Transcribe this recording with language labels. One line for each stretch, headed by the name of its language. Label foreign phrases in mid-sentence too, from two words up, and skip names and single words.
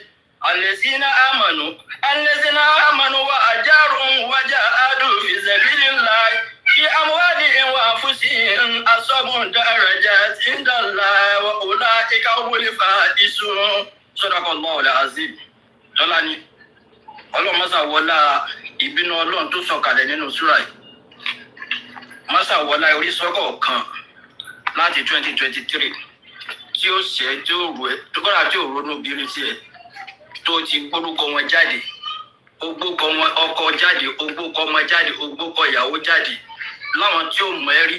Arabic: الذين آمنوا وأجروا وجاهدوا في سبيل الله في أموالهم وأنفسهم أصابوا درجات عند الله وأولئك هم الفائزون. صدق الله العظيم.
Yoruba: Tọ́lání ọlọ́run mọ́sà wọlá ìbínú ọlọ́run tó sọ̀kalẹ̀ nínú súrà yìí mọ́sà wọlá orí sọ́kọ̀ kan láti 2023 tí ó ṣẹ́ tí ó rò ẹ́ tó kọ́ra tí ò ronú bírí sí ẹ tó ti gbórúkọ wọn jáde ó gbókọ wọn ọkọ jáde ó gbókọ ọmọ jáde ó gbókọ ìyàwó jáde láwọn tí ó mọ̀ ẹ́ rí.